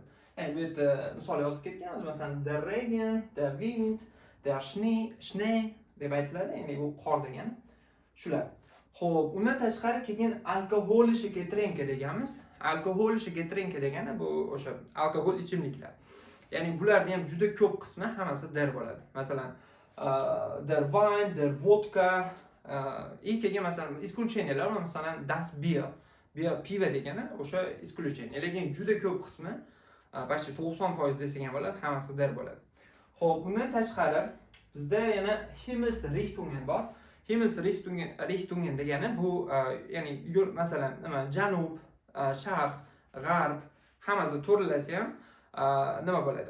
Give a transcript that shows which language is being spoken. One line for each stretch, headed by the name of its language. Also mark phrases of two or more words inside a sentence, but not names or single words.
Uzbek: Ya'ni bu yerda misol yozib ketganmiz, masalan,
German: der Regen, der Wind, der Schnee
Uzbek: deb aytiladi, ya'ni bu qor degani. Shular. Xo'p, undan tashqari keyin
German: alkoholische Getränke
Uzbek: deganmiz.
German: Alkoholische Getränke
Uzbek: degani bu o'sha alkogol ichimliklar. Ya'ni bularning ham juda ko'p qismi hammasi der bo'ladi. Masalan,
German: der Wein, der Vodka,
Uzbek: keyin masalan исключениялар, masalan
German: das Bier.
Uzbek: Bier piva degani o'sha исключение. Lekin juda ko'p qismi, почти 90% desak ham bo'ladi, hammasi der bo'ladi. Xo'p, bundan tashqari bizda yana Himmelsrichtungen bor. Himmelsrichtungen degani bu ya'ni yo'l, masalan, nima janub, sharq, g'arb hammasi to'ralasi ham nima bo'ladi?